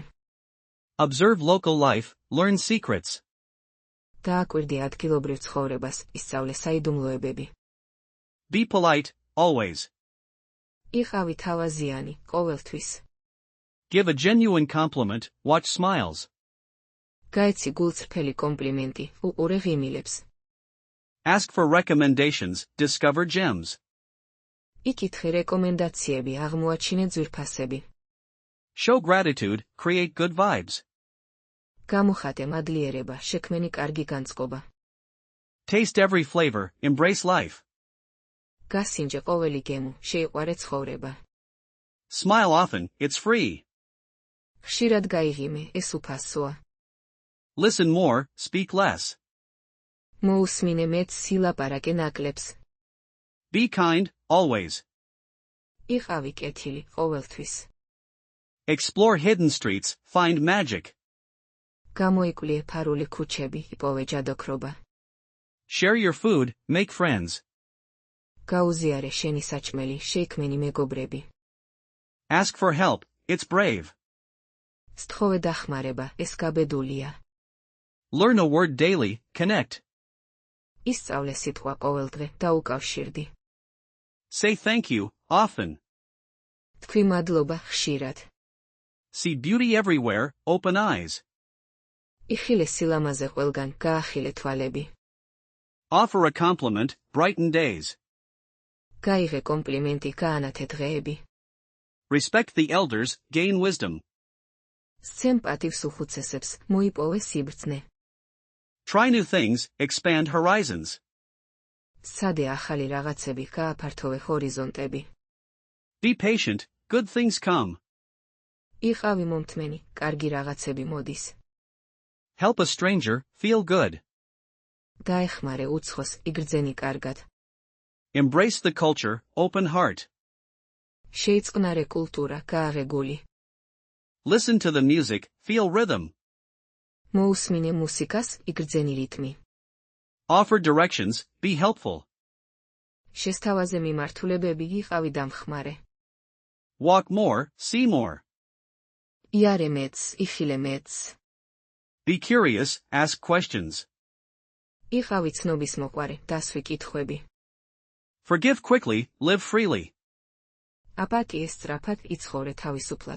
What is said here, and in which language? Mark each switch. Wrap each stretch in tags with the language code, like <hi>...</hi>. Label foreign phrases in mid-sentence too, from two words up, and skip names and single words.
<en>Observe local life, learn secrets.</en> <ka>დააკვირდი ადგილობრივ ცხოვრებას, ისწავლე საიდუმლოებები.</ka> <en>Be polite, always.</en> <ka>იყავი თავაზიანი, ყოველთვის.</ka> <en>Give a genuine compliment, watch smiles.</en> <ka>გაეცი გულწრფელი კომპლიმენტი, უყურე ღიმილებს.</ka> <en>Ask for recommendations, discover gems.</en> <ka>იკითხე რეკომენდაციები, აღმოაჩინე ძვირფასები.</ka> <en>Show gratitude, create good vibes.</en> <ka>გამოხატე მადლიერება, შექმენი კარგი განწყობა.</ka> <en>Taste every flavor, embrace life.</en> <ka>გასინჯე ყოველი გემო, შეიყვარე ცხოვრება.</ka> <en>Smile often, it's free.</en> <ka>ხშირად გაიღიმე, ეს უფასოა.</ka> <en>Listen more, speak less.</en> <ka>მოუსმინე მეტს, ილაპარაკე ნაკლებს.</ka> <en>Be kind, always.</en> <ka>იყავი კეთილი, ყოველთვის.</ka> <en>Explore hidden streets, find magic.</en> <ka>გამოიკვლიე ფარული ქუჩები, იპოვე ჯადოქრობა.</ka> <en>Share your food, make friends.</en> <ka>გაუზიარე შენი საჭმელი, შეიქმენი მეგობრები.</ka> <en>Ask for help, it's brave.</en> <ka>სთხოვე დახმარება, ეს გაბედულია.</ka> <en>Learn a word daily, connect.</en> <ka>ისწავლე სიტყვა ყოველდღე, დაუკავშირდი.</ka> <en>Say thank you, often.</en> <ka>თქვი მადლობა, ხშირად.</ka> <en>See beauty everywhere, open eyes.</en> <ka>იხილე სილამაზე ყველგან, გაახილე თვალები.</ka> <en>Offer a compliment, brighten days.</en> <ka>გაიღე კომპლიმენტი, გაანათე დღეები.</ka> <en>Respect the elders, gain wisdom.</en> <ka>სცემ პატივს უხუცესებს, მოიპოვე სიბრძნე.</ka> <en>Try new things, expand horizons.</en> <ka>სცადე ახალი რაღაცები, გააფართოვე ჰორიზონტები.</ka> <en>Be patient, good things come.</en> <ka>იყავი მომთმენი, კარგი რაღაცები მოდის.</ka> <en>Help a stranger, feel good.</en> <ka>გაეხმარე უცხოს, იგრძენი კარგად.</ka> <en>Embrace the culture, open heart.</en> <ka>შეიწყნარე კულტურა, გააღებული.</ka> <en>Listen to the music, feel rhythm.</en> <ka>მოусმინე მუსიკას, იგრძენი რიტმი.</ka> <en>Offer directions, be helpful.</en> <ka>შესთავაზე მიმართულებები, იყავი დამხმარე.</ka> <en>Walk more, see more.</en> <ka>იარე მეტს, იხილე მეტს.</ka> <en>Be curious, ask questions.</en> <ka>იყავი ცნობის მოყვარე, დასვი კითხვები.</ka> <en>Forgive quickly, live freely.</en> <ka>აპატიეს სწრაფად, იცხოვრე თავისუფლად.</ka>